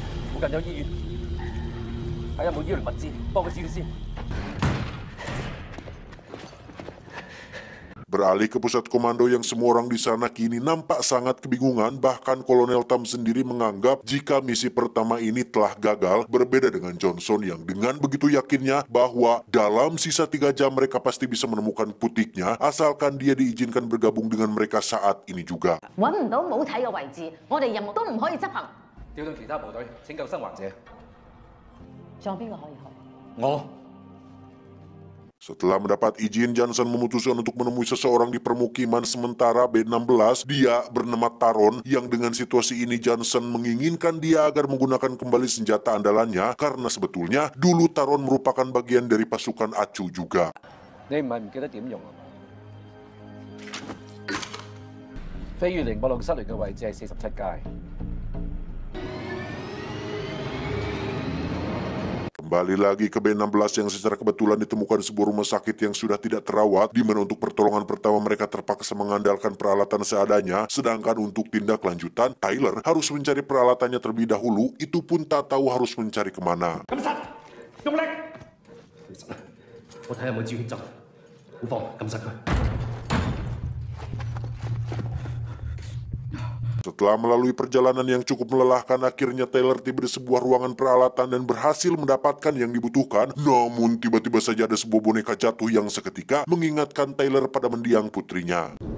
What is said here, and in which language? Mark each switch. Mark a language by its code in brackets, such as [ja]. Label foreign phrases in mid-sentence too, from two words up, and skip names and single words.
[id] Beralih ke pusat komando yang semua orang di sana kini nampak sangat kebingungan, bahkan Kolonel Tam sendiri menganggap jika misi pertama ini telah gagal, berbeda dengan Johnson yang dengan begitu yakinnya bahwa dalam sisa 3 jam mereka pasti bisa menemukan putiknya asalkan dia diizinkan bergabung dengan mereka saat ini juga. [yue] 揾唔到母體嘅位置，我哋任務都唔可以執行。調動其他部隊拯救生還者。仲有邊個可以去？我 [id] Setelah mendapat izin, Johnson memutuskan untuk menemui seseorang di permukiman sementara B-16. Dia bernama Taron, yang dengan situasi ini Johnson menginginkan dia agar menggunakan kembali senjata andalannya, karena sebetulnya dulu Taron merupakan bagian dari pasukan ACU juga. [yue] 你唔係唔記得點用啊？飛越寧波路失聯嘅位置係47街。 [id] Kembali lagi ke B16 yang secara kebetulan ditemukan di sebuah rumah sakit yang sudah tidak terawat, di mana untuk pertolongan pertama mereka terpaksa mengandalkan peralatan seadanya, sedangkan untuk tindak lanjutan, Tyler harus mencari peralatannya terlebih dahulu, itu pun tak tahu harus mencari kemana. [yue] 我睇下有冇止血針，好放，撳實佢。 [id] Setelah melalui perjalanan yang cukup melelahkan, akhirnya Tyler tiba di sebuah ruangan peralatan dan berhasil mendapatkan yang dibutuhkan. Namun tiba-tiba saja ada sebuah boneka jatuh yang seketika mengingatkan Tyler pada mendiang putrinya.